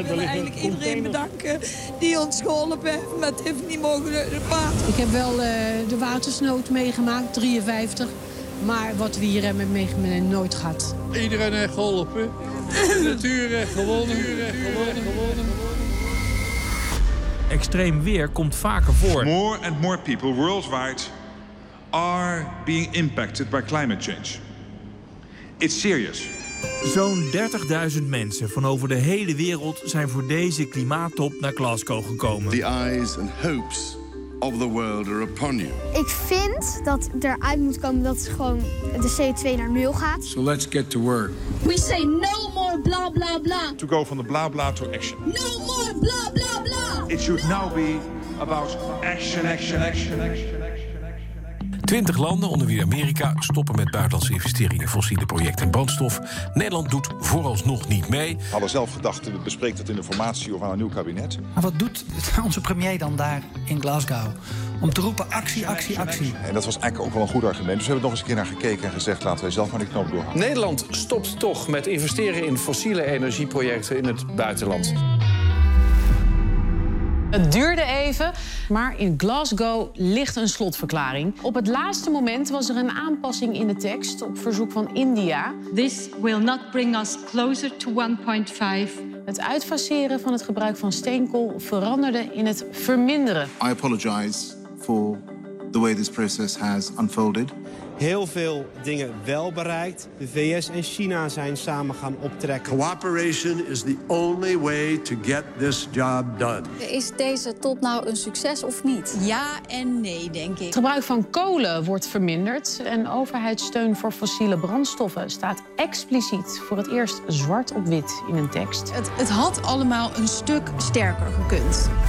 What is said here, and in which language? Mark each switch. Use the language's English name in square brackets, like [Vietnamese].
[Dutch] Ik wil eigenlijk iedereen bedanken die ons geholpen heeft, maar het heeft niet mogen gebeuren. Ik heb wel de watersnood meegemaakt, 53. Maar wat we hier hebben meegemaakt, nooit gehad. Iedereen heeft geholpen. Natuur gewonnen. Extreem weer komt vaker voor. [English] More and more people worldwide are being impacted by climate change. It's serious. [Dutch] Zo'n 30.000 mensen van over de hele wereld zijn voor deze klimaattop naar Glasgow gekomen. [English] The eyes and hopes. Of the world are upon you. [Dutch] Ik vind dat eruit moet komen dat gewoon de CO2 naar nul gaat. [English] So let's get to work. We say no more bla bla bla. To go from the bla bla to action. No more bla bla bla. It should now be about action. [Dutch] 20 landen, onder wie Amerika, stoppen met buitenlandse investeringen in fossiele projecten en brandstof. Nederland doet vooralsnog niet mee. We hadden zelf gedacht, we bespreken dat in de formatie of aan een nieuw kabinet. Maar wat doet onze premier dan daar in Glasgow? Om te roepen actie. En dat was eigenlijk ook wel een goed argument. Dus we hebben nog eens een keer naar gekeken en gezegd, laten wij zelf maar die knoop doorgaan. Nederland stopt toch met investeren in fossiele energieprojecten in het buitenland. Het duurde even, maar in Glasgow ligt een slotverklaring. Op het laatste moment was er een aanpassing in de tekst op verzoek van India. [English] This will not bring us closer to 1.5. [Dutch] Het uitfaseren van het gebruik van steenkool veranderde in het verminderen. [English] I apologize for the way this process has unfolded. [Dutch] heel veel dingen wel bereikt. De VS en China zijn samen gaan optrekken. [English] Cooperation is the only way to get this job done. [Dutch] Is deze top nou een succes of niet? Ja en nee, denk ik. Het gebruik van kolen wordt verminderd. En overheidssteun voor fossiele brandstoffen staat expliciet voor het eerst zwart op wit in een tekst. Het had allemaal een stuk sterker gekund.